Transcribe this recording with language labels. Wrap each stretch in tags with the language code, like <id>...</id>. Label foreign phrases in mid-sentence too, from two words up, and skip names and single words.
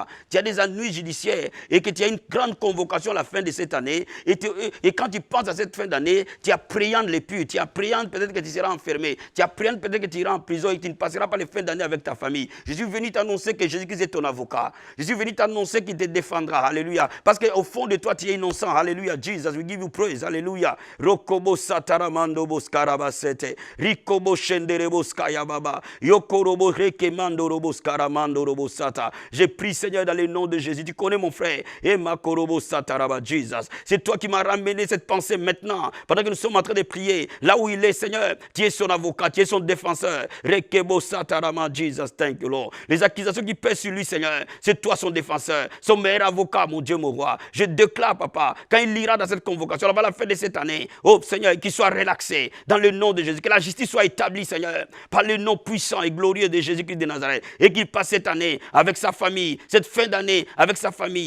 <fr>Tu as des ennuis judiciaires et que tu as une grande convocation à la fin de cette année et quand tu penses à cette fin d'année, tu appréhendes les purs, tu appréhendes peut-être que tu seras enfermé, tu appréhendes peut-être que tu iras en prison et que tu ne passeras pas les fins d'année avec ta famille. Je suis venu t'annoncer que Jésus-Christ est ton avocat. Je suis venu t'annoncer qu'il te défendra. Alléluia. Parce qu'au fond de toi, tu es innocent. Alléluia.</fr> <en>Jesus, we give you praise.</en> <fr>Alléluia. Rokobo sataramando boskarabasete. Rikobo shenderebo skayababa. Yokorobo rekemando robo skaramando robo sata. Je prie, Seigneur, dans le nom de Jésus. Tu connais mon frère. Et makorobo sataraba. Jesus. C'est toi qui m'as ramené cette pensée maintenant. Pendant que nous sommes en train de prier. Là où il est, Seigneur, tu es son avocat, tu es son défenseur. Rekebo satarama. Jesus,</fr> <en>thank you, Lord.</en> <fr>Les accusations qui pèsent sur lui, Seigneur, c'est toi son défenseur, son meilleur avocat, mon Dieu, mon roi. Je déclare, papa, quand il ira dans cette convocation, à la fin de cette année, oh Seigneur, qu'il soit relaxé dans le nom de Jésus, que la justice soit établie, Seigneur, par le nom puissant et glorieux de Jésus-Christ de Nazareth, et qu'il passe cette année avec sa famille, cette fin d'année avec sa famille.</fr>